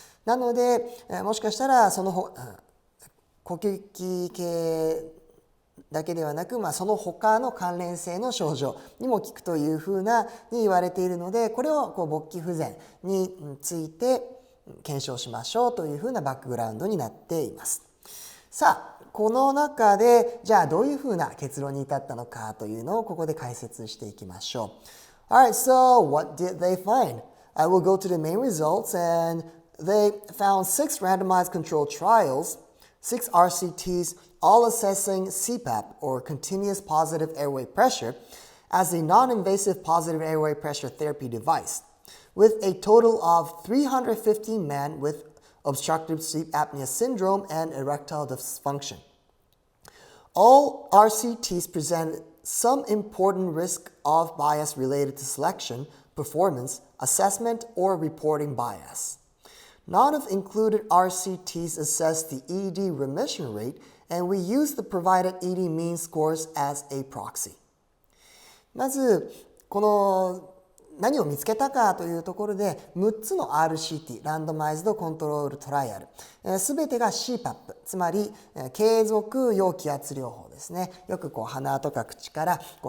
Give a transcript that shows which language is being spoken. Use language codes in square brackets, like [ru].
[ja] なのでもしかしたらその呼吸器系だけではなく、その他の関連性の症状にも効くというふうに言われているのでこれを勃起不全について検証しましょうというふうなバックグラウンドになっています。さあこの中でじゃあどういうふうな結論に至ったのかというのをここで解説していきましょう。 [en] Alright, so what did they find? I will go to the main results and they found 6 randomized controlled trials, 6 RCTs, all assessing Cpap or continuous positive airway pressure as a non-invasive positive airway pressure therapy device, with a total of 350 men with obstructive sleep apnea syndrome and erectile dysfunction. All RCTs presented some important risk of bias related to selection, performance, assessment, or reporting bias. None of included RCTs assessed the ED remission rate, and we use the provided ED mean scores as a proxy. [ja] まずこの何を見つけたかというところで6つの RCT ランドマイズドコントロールトライアルすべてが Cpap つまり継続要気圧療法ですね。よく鼻とか口から